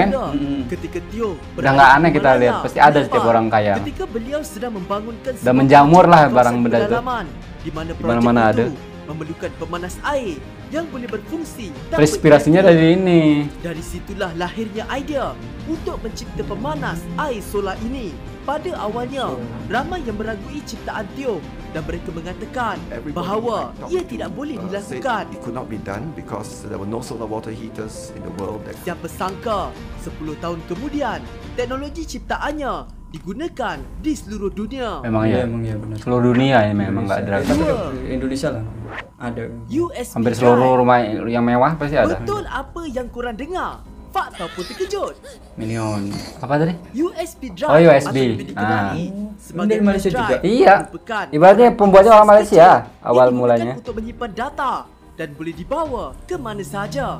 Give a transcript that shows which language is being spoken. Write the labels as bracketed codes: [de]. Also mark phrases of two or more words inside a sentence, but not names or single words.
[id] Berbeda. Ketika Tio Udah nggak aneh kita lihat, pasti ada setiap orang kaya. [ms] Ketika beliau sedang membangunkan [id] Udah [ms] sebuah [id] menjamur lah [ms] kawasan [id] barang benda itu. [ms] pedalaman, di mana [id] Di mana-mana [ms] projek [id] ada. [ms] itu memerlukan pemanas air yang boleh berfungsi tanpa [id] Inspirasinya [ms] energi. [id] dari ini. [ms] Dari situlah lahirnya idea untuk mencipta pemanas air solar ini. Pada awalnya, ramai yang meragui ciptaan Teo dan mereka mengatakan bahawa ia tidak boleh dilakukan. [en] It could not be done because there were no solar water heaters in the world. [ms] Siapa sangka 10 tahun kemudian teknologi ciptaannya digunakan di seluruh dunia. [id] Memang ya. Emang ya benar. Seluruh dunia ya memang nggak ada. Indonesia lah ada. [ms] USB [id] Hampir [ms] drive. [id] seluruh rumah yang mewah pasti ada. [ms] Betul apa yang korang dengar? Fakta pun terkejut. Minion. [id] Apa tadi? USB drive Oh, USB. [ms] atau lebih dikenali sebagai [id] Dari Malaysia [ms] drive [id] juga? Iya. [ms] merupakan [id] Ibaratnya pembuatnya orang Malaysia [ms] yang [id] awal [ms] digunakan [id] mulanya. [ms] untuk menyimpan data dan boleh dibawa ke mana sahaja.